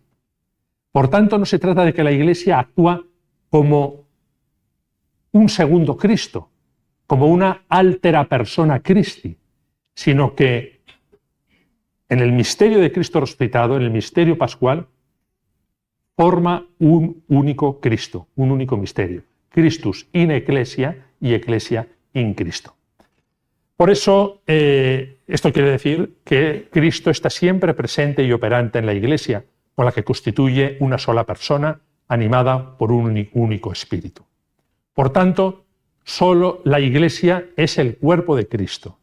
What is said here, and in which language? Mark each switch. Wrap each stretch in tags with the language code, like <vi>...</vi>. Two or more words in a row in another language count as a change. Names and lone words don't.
<es>Por tanto, no se trata de que la Iglesia actúa como un segundo Cristo, como una</es> <la>altera persona Christi,</la> <es>sino que en el misterio de Cristo resucitado, en el misterio pascual, forma un único Cristo, un único misterio.</es> <la>Christus in Ecclesia y Ecclesia in Cristo.</la> <es>Por eso, esto quiere decir que Cristo está siempre presente y operante en la Iglesia, con la que constituye una sola persona, animada por un único espíritu. Por tanto, solo la Iglesia es el cuerpo de Cristo.</es>